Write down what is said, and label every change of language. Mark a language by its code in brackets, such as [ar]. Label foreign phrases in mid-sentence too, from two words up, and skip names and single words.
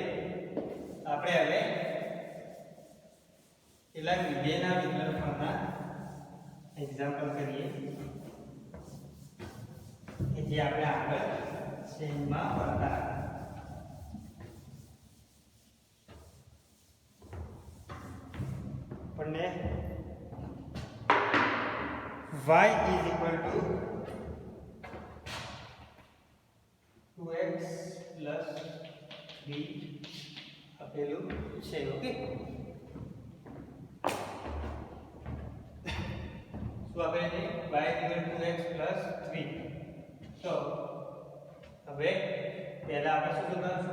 [gu] આપણે હવે કેટલાક વિધેયના વિકલનના એક્ઝામ્પલ કરીએ કે જે આપણે આગળ સેમમાં ભણતા હતા. આપણને [en] y is equal to 2x plus b [gu] આપેલું છે. ઓકે, શું આપેલું છે? [en] y equal to 2x plus 3. [gu] તો હવે પહેલા આપણે શું કરવાનું?